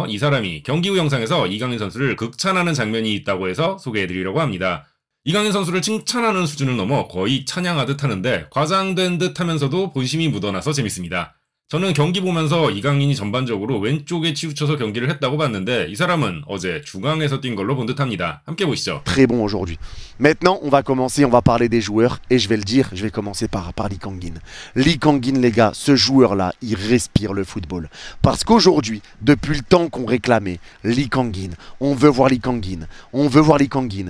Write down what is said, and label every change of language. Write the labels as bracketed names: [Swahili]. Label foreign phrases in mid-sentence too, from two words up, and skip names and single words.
[Korean] 이 사람이 경기 후 영상에서 이강인 선수를 극찬하는 장면이 있다고 해서 소개해드리려고 합니다. 이강인 선수를 칭찬하는 수준을 넘어 거의 찬양하듯 하는데 과장된 듯 하면서도 본심이 묻어나서 재밌습니다. 저는 경기 보면서 이강인이 전반적으로 왼쪽에 치우쳐서 경기를 했다고 봤는데 이 사람은 어제 중앙에서 뛴 걸로 본 듯합니다. 함께 보시죠. [French] Très bon aujourd'hui. Maintenant, on va commencer, on va parler des joueurs et je vais le dire, je vais commencer par Lee Kang-in. Lee Kang-in les gars, ce joueur-là, il respire le football. Parce qu'aujourd'hui, depuis le temps qu'on réclamait Lee Kang-in, on veut voir Lee Kang-in, on veut voir Lee Kang-in.